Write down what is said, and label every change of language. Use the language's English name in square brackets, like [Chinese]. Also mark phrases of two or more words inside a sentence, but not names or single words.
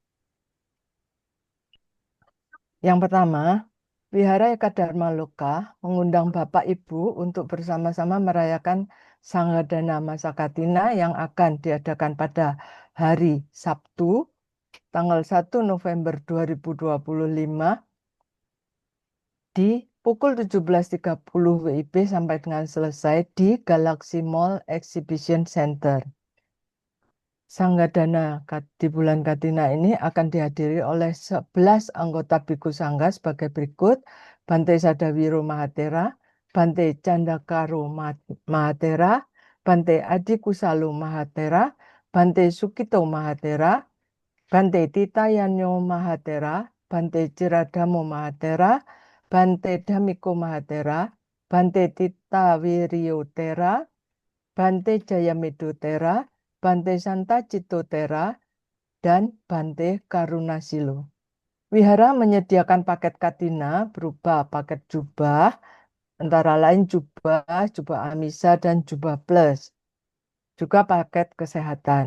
[Indonesian] Yang pertama, Wihara Eka Dharma Loka mengundang Bapak Ibu untuk bersama-sama merayakan Sanggadana Masa Katina yang akan diadakan pada hari Sabtu, tanggal 1 November 2025 di pukul 17.30 WIB sampai dengan selesai di Galaxy Mall Exhibition Center. Sanggadana di bulan Katina ini akan dihadiri oleh 11 anggota Biku Sangga sebagai berikut: Bante Sadawiro Mahatera, Bante Candakaro Mahatera, Bante Adi Kusalu Mahatera, Bante Sukito Mahatera, Bante Titayanyo Mahatera, Bante Ciradamo Mahatera, Bante Damiko Mahatera, Bante Tita Tera, Bante Jayamedho Tera, Bante Santa Cito Tera, dan Bante Karunasilo. Wihara menyediakan paket Katina berupa paket jubah, antara lain jubah Amisa, dan jubah plus. Juga paket kesehatan.